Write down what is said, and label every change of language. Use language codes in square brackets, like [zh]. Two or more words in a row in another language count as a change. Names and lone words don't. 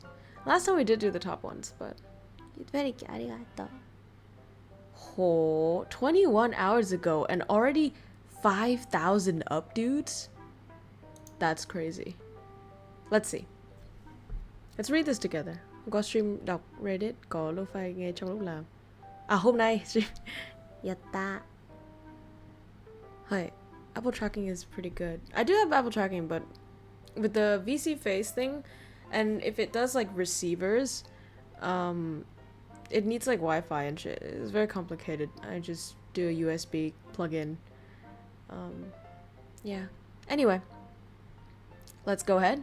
[en] Last time we did do the top ones, but very arigato. Oh, 21 hours ago and already 5,000 up, dudes? That's crazy. Let's see. Let's read this together. [vi] Có stream đọc Reddit, có lo-fi nghe trong lúc làm. À, hôm nay stream. [en] Yatta. Hi. Apple tracking is pretty good. I do have Apple tracking, but with the VC face thing, and if it does like receivers, it needs like Wi-Fi and shit. It's very complicated. I just do a USB plug-in. Yeah. Anyway, let's go ahead.